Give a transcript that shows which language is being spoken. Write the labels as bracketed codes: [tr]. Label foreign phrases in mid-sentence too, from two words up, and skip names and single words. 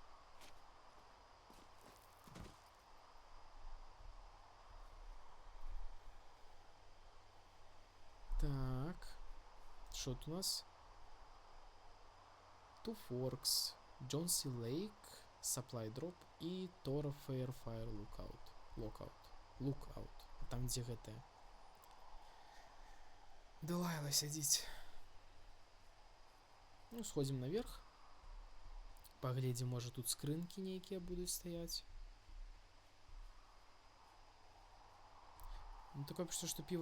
[be] Так. [uk] Що тут у нас? [be] Two Forks, Johnsy Lake, Supply Drop і Toro Fairfire Lookout. Там, дзе гэта. Делайла сядзіць. Ну, сходзім наверх. Паглядзім, можа, тут скрынкі нейкія будуць стаяць. Ну, такое пачуццё, што піва...